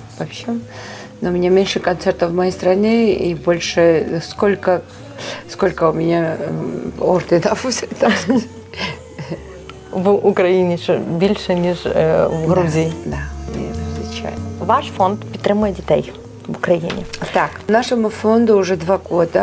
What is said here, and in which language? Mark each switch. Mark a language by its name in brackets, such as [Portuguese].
[Russian] В общем, но у меня меньше концертов в моей стране и больше сколько у меня орденов. [Ukrainian] В Україні ще більше, ніж в Грузії. Да, звичайно. Ваш фонд підтримує дітей в Україні. [Russian] Так, нашему фонду уже 2 года.